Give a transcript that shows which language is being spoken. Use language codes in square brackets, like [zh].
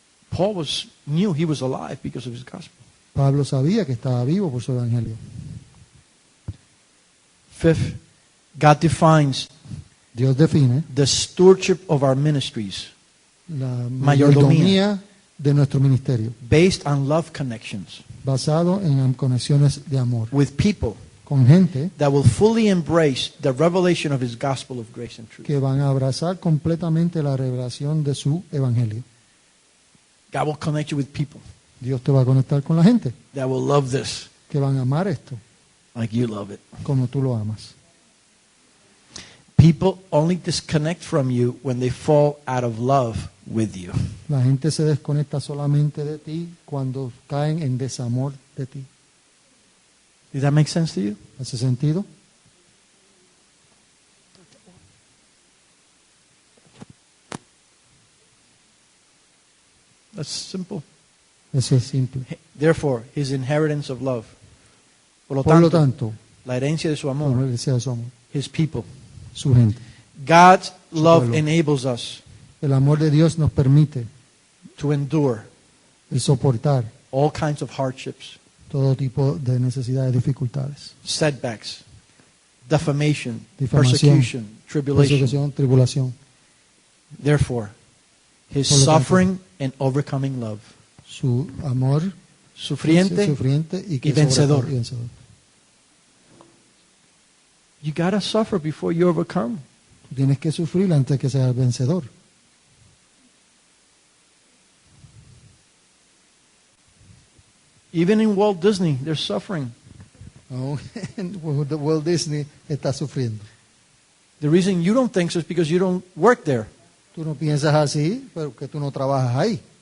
[en] Paul knew he was alive because of his gospel. [es] Pablo sabía que estaba vivo por su Evangelio. [en] Fifth, God defines [es] Dios define [en] the stewardship of our ministries [es] la Mayordomía. mayordomía de nuestro ministerio, [en] based on love connections [es] basado en conexiones de amor [en] with people [es] con gente [en] that will fully embrace the revelation of His gospel of grace and truth. [es] que van a abrazar completamente la revelación de su Evangelio. [en] God will connect you with people [es] Dios te va a conectar con la gente [en] that will love this [es] que van a amar esto [en] like you love it. [es] como tú lo amas. [en] People only disconnect from you when they fall out of love with you. [es] La gente se desconecta solamente de ti cuando caen en desamor de ti. [en] Does that make sense to you? [es] ¿Hace sentido? [en] That's simple. [es] Eso es simple. [en] Therefore, His inheritance of love. [es] Por lo Por lo tanto, tanto, la herencia de su por amor, el deseo de su amor, [en] His people. [es] su gente. [en] God's love [es] pueblo. [en] enables us [es] El amor de Dios nos permite [en] to endure [es] el soportar [en] all kinds of hardships, [es] todo tipo de necesidades, dificultades, [en] setbacks, defamation, [es] Difamación, [en] persecution, tribulation. [es] persecución, tribulación. [en] Therefore, His [es] Por lo tanto, [en] suffering and overcoming love. [es] Su amor Sufriente. sufriente y que vencedor. sobrepasa- y vencedor. [en] You gotta suffer before you overcome. [es] Tú tienes que sufrir antes que seas vencedor. [en] Even in Walt Disney, they're suffering. [es] Aún en Walt Disney está sufriendo. [en] The reason you don't think so is because you don't work there. [es] Tú no piensas así, pero que tú no trabajas ahí.